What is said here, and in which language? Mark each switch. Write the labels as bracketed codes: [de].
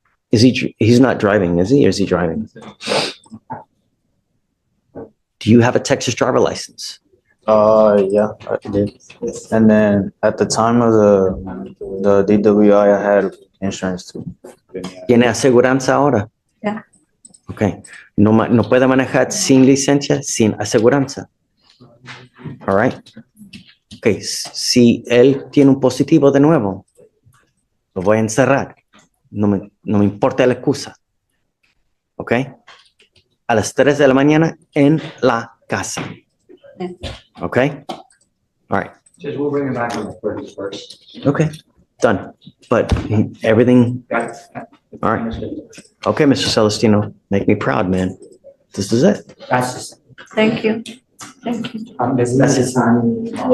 [en] He's not driving, is he? Or is he driving? Do you have a Texas driver license? Yeah, I did. And then at the time of the DWI, I had insurance too. [es] ¿Tiene aseguranza ahora? [en] Yeah. Okay. [es] No puede manejar sin licencia, sin aseguranza. All right. Okay. Si él tiene un positivo de nuevo, lo voy a encerrar. No me importa la excusa. Okay. A las 3 de la mañana en la casa. [en] Okay. All right. Just we'll bring it back on the 31st. Okay. Done. But everything, all right. Okay, Mr. Celestino, make me proud, man. This is it. That's just, Thank you. Thank you. that's his time.